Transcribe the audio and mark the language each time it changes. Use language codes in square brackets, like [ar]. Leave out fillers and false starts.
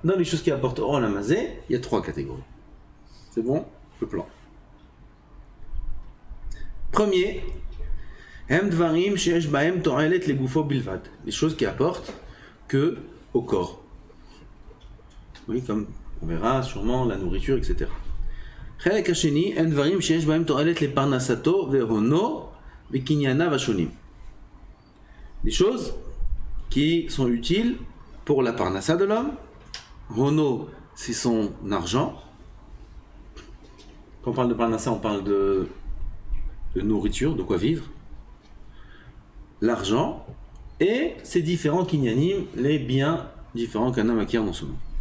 [fr] Dans les choses qui apportent au olam hazeh, il y a trois catégories. C'est bon? Le plan. [he] Premier, hem dvarim sheyesh bahem to'elet legufo bilvad. [fr] Les choses qui apportent que au corps. Oui, comme on verra sûrement la nourriture, etc. [he] חלק השני, הם דברים שיש בהם תועלת לפרנסתו והונו וקנייניו השונים. [fr] Des choses qui sont utiles pour la parnassa de l'homme. Hono, c'est son argent. Quand on parle de parnassa, on parle de nourriture, de quoi vivre. L'argent et ces différents kinyanim, les biens différents qu'un homme acquiert dans ce monde.